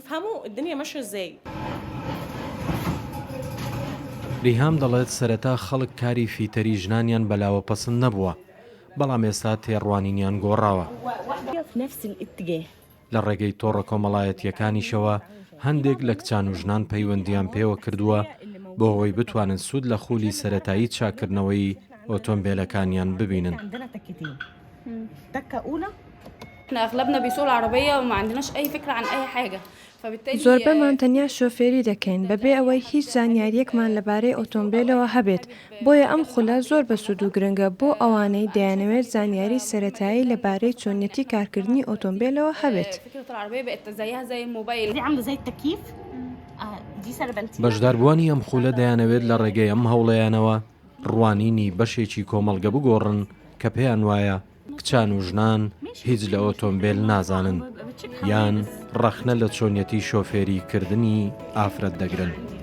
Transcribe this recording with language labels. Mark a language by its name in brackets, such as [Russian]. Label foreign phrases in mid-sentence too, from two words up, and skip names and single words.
[Central Kurdish] ریهام دەڵێت سەرەتا خەڵک کاری فیتەری ژنانیان بەلاوە پەسەند نەبووە بەڵام ئێستا تێڕوانینیان گۆڕاوە. لە ڕێگەی تۆڕە کۆمەڵایەتیەکانیشەوە هەندێک لە کچان و ژنان پەیوەندیان پێوە کردووە بۆ ئەوەی بتوانن سوود لە خولی سەرەتایی چاکردنەوەی ئۆتۆمبیلەکانیان ببینن. [Arabic] اغلبنا بيسوق العربيه وما عندناش اي فكره عن اي حاجه [Central Kurdish] زۆربەمان تەنیا شۆفێری دەکەین بەبێ ئەوەی هیچ زانیاریەکمان لەبارەی ئۆتۆمبیلەوە هەبێت بۆیە ئەم خولە زۆر بە سوود و گرنگە بۆ ئەوانەی دەیانەوێت زانیاری سەرەتایی لەبارەی چۆنیەتی کارکردنی ئۆتۆمبیلەوە هەبێت. بەشداربووانی ئەم خولە دەیانەوێت لە ڕێگەی ئەم هەوڵەیانەوە ڕوانینی بەشێکی کۆمەڵگە بگۆڕن کە پێیان وایە کچان و ژنان هیچ لە ئۆتۆمبیل نازانن یان ڕەخنە لە چۆنیەتی شۆفێری کردنی ئافرەت دەگرن.